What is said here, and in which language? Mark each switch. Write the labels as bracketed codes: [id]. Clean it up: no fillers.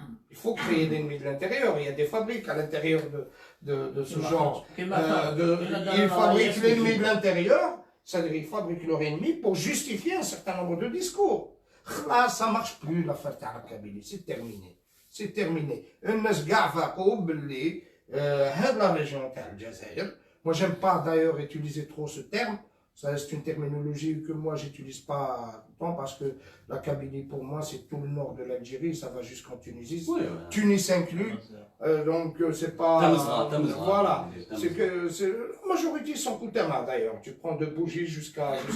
[fr] Il faut créer l'ennemi de l'intérieur. Il y a des fabriques à l'intérieur de ce genre. Il fabrique l'ennemi de l'intérieur, c'est-à-dire ils fabriquent leur ennemi pour justifier un certain nombre de discours. Là, ça ne marche plus l'affaire de Kabylie, c'est terminé. C'est terminé. [ar] الناس كاع فاقوا باللي هاد la région تاع الجزائر. [fr] Moi, j'aime pas d'ailleurs utiliser trop ce terme. Ça, c'est une terminologie que moi, j'utilise pas tant parce que la Kabylie, pour moi, c'est tout le nord de l'Algérie, ça va jusqu'en Tunisie. Oui, Tunis inclus. Donc, c'est pas. Voilà. C'est que la majorité sont Koutama d'ailleurs. Tu prends de Bougie jusqu'à.